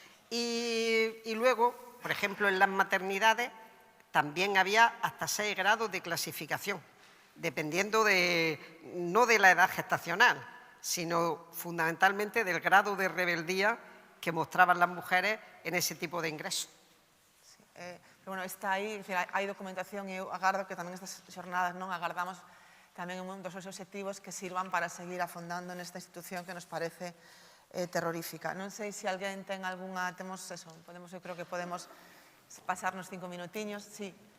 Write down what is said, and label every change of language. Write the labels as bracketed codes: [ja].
[es] Y luego, por ejemplo, en las maternidades también había hasta 6 grados de clasificación, dependiendo no de la edad gestacional, sino fundamentalmente del grado de rebeldía que mostraban las mujeres en ese tipo de ingresos. [gl] Sí, pero bueno, está aí, hai documentación e eu agardo que tamén estas xornadas non agardamos tamén un dos obxectivos que sirvan para seguir afondando nesta institución que nos parece terrorífica. Non sei se alguén ten algunha... Temos eso, eu creo que podemos pasarnos 5 minutiños. Sí.